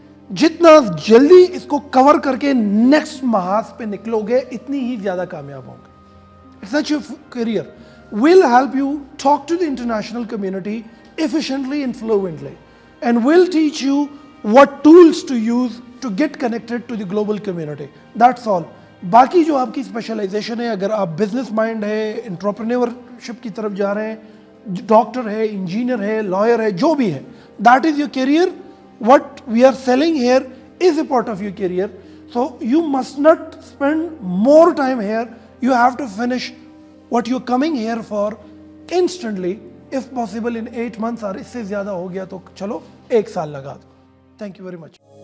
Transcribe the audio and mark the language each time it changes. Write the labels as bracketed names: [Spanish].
[Urdu] جتنا جلدی اس کو کور کر کے نیکسٹ محاذ پہ نکلو گے اتنی ہی زیادہ کامیاب ہوں گے. [English] Such a career will help you talk to the international community efficiently and fluently, and will teach you what tools to use to get connected to the global community. That's all. [Urdu] باقی جو آپ کی specialisation ہے، اگر آپ business mind ہے، entrepreneurship کی طرف جا رہے ہیں، ڈاکٹر ہے، انجینئر ہے، لائر ہے، جو بھی ہے، [English] that is your career. What we are selling here is a part of your career. So you must not spend more time here. You have to finish what you're coming here for instantly, if possible in 8 months, [Urdu] اور اس سے زیادہ ہو گیا تو چلو 1 سال لگا دو. [English] Thank you very much.